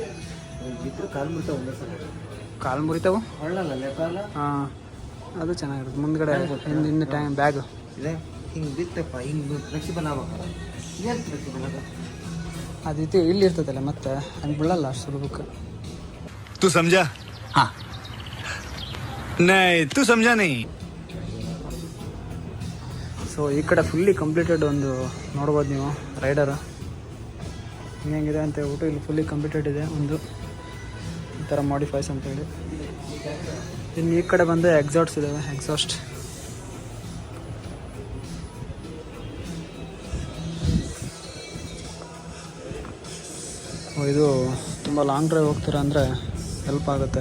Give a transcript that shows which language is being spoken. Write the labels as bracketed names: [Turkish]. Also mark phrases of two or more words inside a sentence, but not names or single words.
[Kannada] ಕಾಲು ಮುರಿತಾವು? ಹಾಂ, ಅದು ಚೆನ್ನಾಗಿರುತ್ತೆ. ಮುಂದ್ಗಡೆ ಹಿಂದಿನ [English] tank bag [Kannada] ಅದಿತ್ತು ಇಲ್ಲಿ ಇರ್ತದಲ್ಲ, ಮತ್ತೆ ಹಂಗೆ ಬೀಳಲ್ಲ ಅಷ್ಟು ಸುಲಭಕ್ಕೆ. [Hindi] तू समझा? हाँ नहीं तू समझा नहीं. [Kannada] ಸೊ ಈ ಕಡೆ [English] fully completed [Kannada] ಒಂದು ನೋಡ್ಬೋದು ನೀವು ರೈಡರ್ ಹೆಂಗಿದೆ ಅಂತ ಹೇಳ್ಬಿಟ್ಟು. ಇಲ್ಲಿ [English] fully completed [Kannada] ಇದೆ ಒಂದು ಈ ಥರ ಮಾಡಿಫೈಸ್ ಅಂತೇಳಿ. ಇನ್ನು ಈ ಕಡೆ ಬಂದು ಎಕ್ಸಾಸ್ಟ್ಸ್ ಇದ್ದಾವೆ. ಎಕ್ಸಾಸ್ಟ್ ಇದು ತುಂಬ [English] long drive [Kannada] ಹೋಗ್ತೀರಾ ಅಂದರೆ ಹೆಲ್ಪ್ ಆಗುತ್ತೆ.